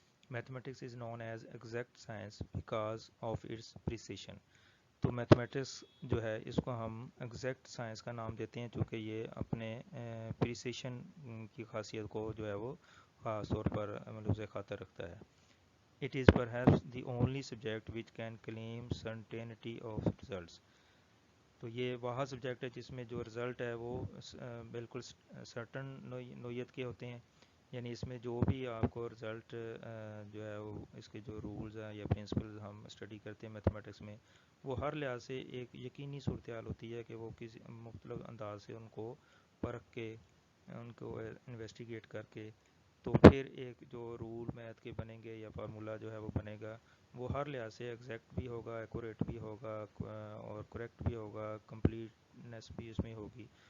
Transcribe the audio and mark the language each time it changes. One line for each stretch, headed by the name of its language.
English: Mathematics is known as exact science because of its precision.
Urdu: تو mathematics جو ہے اس کو ہم ایگزیکٹ سائنس کا نام دیتے ہیں چونکہ یہ اپنے پریسیشن کی خاصیت کو جو ہے وہ خاص طور پر ملحوظ خاطر رکھتا ہے.
English: It is perhaps the only subject which can claim certainty of results.
Urdu: تو یہ وہ سبجیکٹ ہے جس میں جو رزلٹ ہے وہ بالکل سرٹن نوعیت کے ہوتے ہیں. یعنی اس میں جو بھی آپ کو رزلٹ جو ہے وہ اس کے جو رولز ہیں یا پرنسپلز ہم اسٹڈی کرتے ہیں میتھمیٹکس میں وہ ہر لحاظ سے ایک یقینی صورتحال ہوتی ہے کہ وہ کسی مختلف انداز سے ان کو پرکھ کے ان کو انویسٹیگیٹ کر کے تو پھر ایک جو رول میتھ کے بنیں گے یا فارمولا جو ہے وہ بنے گا وہ ہر لحاظ سے ایگزیکٹ بھی ہوگا, ایکوریٹ بھی ہوگا اور کریکٹ بھی ہوگا, کمپلیٹنس بھی اس میں ہوگی.